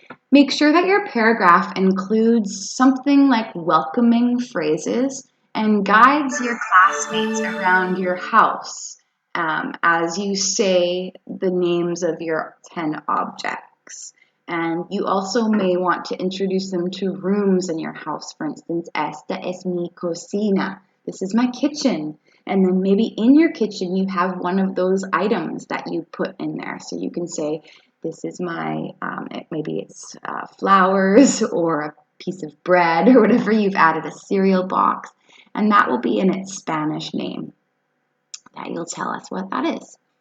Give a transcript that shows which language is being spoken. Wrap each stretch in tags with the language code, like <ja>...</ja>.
<en>Make sure that your paragraph includes something like welcoming phrases and guides your classmates around your house as you say the names of your 10 objects. And you also may want to introduce them to rooms in your house. For instance,</en> <es>esta es mi cocina.</es> <en>This is my kitchen. And then maybe in your kitchen you have one of those items that you put in there. So you can say, this is my, maybe it's flowers or a piece of bread or whatever you've added, a cereal box. And that will be in its Spanish name. That you'll tell us what that is.</en>